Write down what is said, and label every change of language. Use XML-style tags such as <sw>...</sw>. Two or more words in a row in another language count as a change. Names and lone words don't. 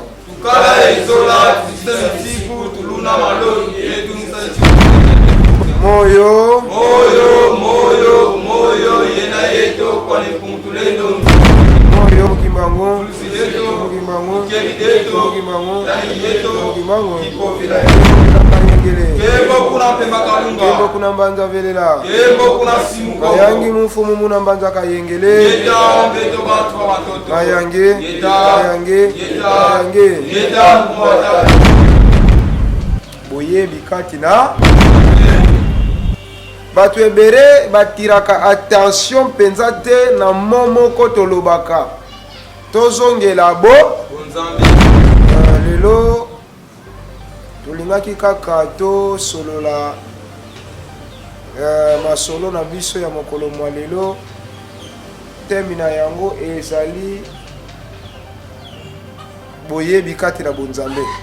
<kg>Tukala ezola tusame siku tulunda malongi moyo moyo moyo moyo yena yeto kwa nikumtulendo moyo mukimbango mukimbango mukimbango mukimbango kembo kuna pemba kalunga kembo kuna mbanza velela kembo kuna simuko yangi mfumu muna mbanza kayengele yeta beto batu watoto mayange mayange mayange yeta mwata</kg> <ln>boye bikati na batu ebere batiraka attention penza te na momoko tolobaka tozongela bo lelo tolingaki kaka tosolola masolo na biso ya mokolo mwa lelo temi na yango ezali boyebi kati na bonzambe.</ln>